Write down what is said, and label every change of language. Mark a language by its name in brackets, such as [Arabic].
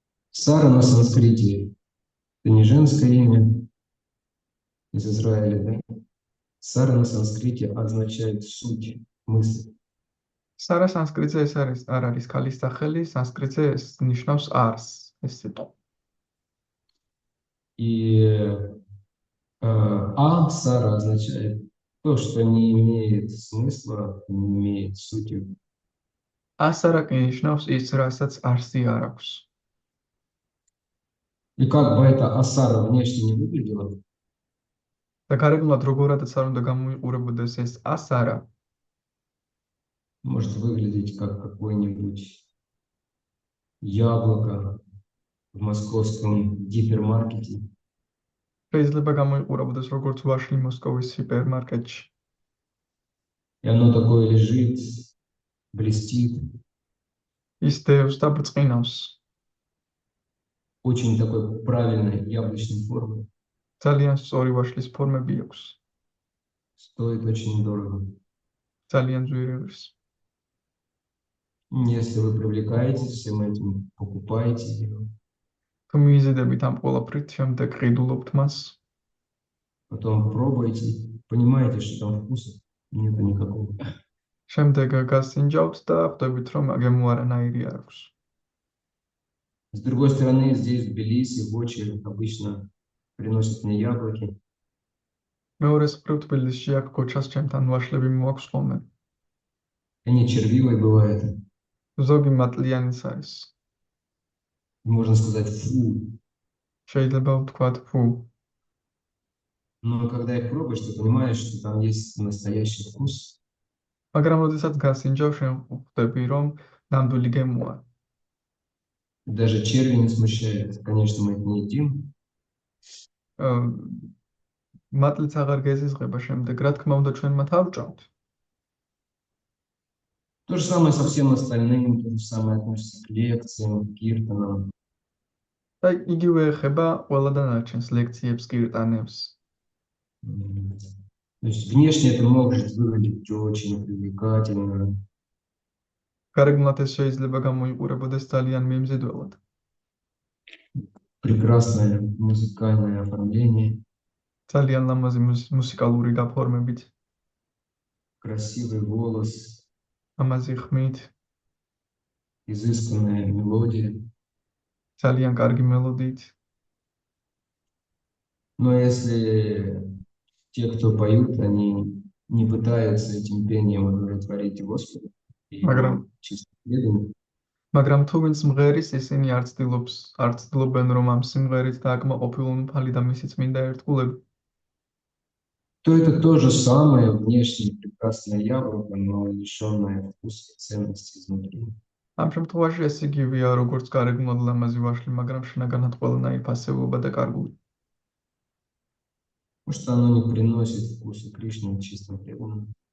[Russian] Сара на санскрите – это не женское имя из Израиля, да? Сара на санскрите означает суть, мысль. [Georgian] Сара санскритზე ეს არ არის ქალის სახელი, санскритზე ეს ნიშნავს არს, ეს სიტყვა. [Russian] И Сара означает то, что не имеет смысла, не имеет сути. [Georgian] Асара კი ნიშნავს ის, რასაც არსი არ აქვს. [Russian] И как бы эта Асара внешне не выглядела, [Georgian] და გარეგნულად როგორადაც არ უნდა გამოიყურებოდეს ეს ასარა, [Russian] может выглядеть как какое-нибудь яблоко в московском гипермаркете. [Georgian] შეიძლება გამოიყურებოდეს როგორც ვაშლი მოსკოვის ჰიპერმარკეტში. [Russian] И оно такое лежит, блестит. [Georgian] ის დევს და ბრწყინავს. [Russian] Очень такой правильной яблочной формы. [Georgian] ძალიან სწორი ვაშლის ფორმები აქვს. [Russian] Стоит очень дорого. [Georgian] ძალიან ძვირიღებს. [Russian] Если вы привлекаетесь всем этим, покупаете его, [Georgian] თუ მიიზიდებით ამ ყველაფრით, შემდეგ ყიდულობთ მას, [Russian] потом пробуете, понимаете, что там вкуса нету никакого. [Georgian] შემდეგ გასინჯავთ და ხვდებით, რომ გემო არანაირი არ აქვს. [Russian] С другой стороны, здесь в Тбилиси в очередь обычно приносят мне яблоки. [Georgian] მეორე მხრივ თბილისში აქ გოჩას ჩემთან ვაშლები მოაქვს ხოლმე. [Russian] Они червивые бывают. [Georgian] ზოგი მატლიანიც არის. [Russian] Можно сказать, фу. [Georgian] შეიძლება ვთქვათ, фу. [Russian] Но когда их пробуешь, ты понимаешь, что там есть настоящий вкус. [Georgian] მაგრამ როდესაც გასინჯავ, შენ ხვდები, რომ ნამდვილი გემოა. [Russian] Даже черви не смущает. Конечно, мы их не едим. [Georgian] მატლიც აღარ გეზიზღება შემდეგ, რა თქმა უნდა, ჩვენ მათ არ ვჭამთ. [Russian] То же самое со всем остальным, то же самое относится к лекциям, к киртанам. [Georgian] და იგივე ეხება ყველა დანარჩენს ლექციებს, კირტანებს. [Russian] То есть внешне это может выглядеть очень привлекательно. [Georgian] გარეგნულად ეს შეიძლება გამოიყურებოდეს ძალიან მიმზიდველად. [Russian] Прекрасное музыкальное оформление, [Georgian] ძალიან ლამაზი მუსიკალური გაფორმებით, [Russian] красивый голос, [Georgian] ამაზი ხმით, [Russian] изысканная мелодия. [Georgian] ძალიან კარგი მელოდიით. [Russian] Но если те, кто поют, они не пытаются этим пением удовлетворить Господа, и [Georgian] Მაგრამ- [Russian] чисто преданно, [Georgian] მაგრამ თუ ვინც მღერის, ისინი არ ცდილობენ, რომ ამ სიმღერით დააკმაყოფილონ უფალი და მისი წმინდა ერთგულები. [Russian] то это то же самое внешне прекрасное яблоко, но лишенное вкуса и ценности изнутри. [Georgian] ამ შემთხვევაში ეს იგივეა, როგორც გარეგნულად ლამაზი ვაშლი, მაგრამ შინაგანად ყველანაირი ფასეულობა და კარგული. [Russian] Потому что оно не приносит вкуса Кришны чисто преданным.